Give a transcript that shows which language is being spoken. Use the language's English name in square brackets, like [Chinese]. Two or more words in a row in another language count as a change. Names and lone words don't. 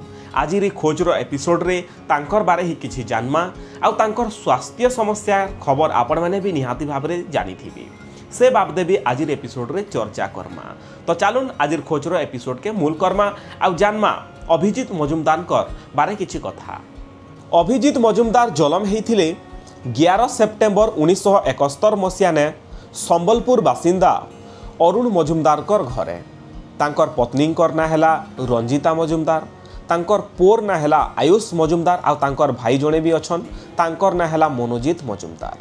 [Odia] ଆଜ ଖୋଜର ଏପିସୋଡ ରେ ତାଙ୍କର ବାରେ ହିଁ କିଛି ଜାଣିବା ଆଉ ତାଙ୍କର ସ୍ୱାସ୍ଥ୍ୟ ସମସ୍ୟା ଖବର ଆପଣ ମାନେ ଭି ନିହାତି ଭାବ ରେ ଜାଣିଥିବେ ସେ ବାବଦେ ଭି ଆଜ ଏପିସୋଡ ରେ ଚର୍ଚ୍ଚା କରିବା। ତୋ ଚାଲନ୍ତୁ ଆଜ ଖୋଜର ଏପିସୋଡ କୁ ମୂଳ କରିବା ଆଉ ଜାଣିବା ଅଭିଜିତ ମଜୁମଦାର ବାରେ କିଛି କଥା। ଅଭିଜିତ ମଜୁମଦାର ଜନ୍ମ ହୋଇଥିଲେ 11 ସେପ୍ଟେମ୍ବର 1971 ମସିହା ରେ ସମ୍ବଲପୁର ବାସିନ୍ଦା ଅରୁଣ ମଜୁମଦାର ଘରେ ତାଙ୍କର ପତ୍ନୀ ନାଁ ହେଲା ରଞ୍ଜିତା ମଜୁମଦାର ତାଙ୍କର ପୁଅ ନାଁ ହେଲା ଆୟୁଷ ମଜୁମଦାର ଆଉ ତାଙ୍କର ଭାଇ ଜଣେ ଭି ଅଛନ୍ତି ତାଙ୍କର ନାଁ ହେଲା ମନୋଜିତ ମଜୁମଦାର।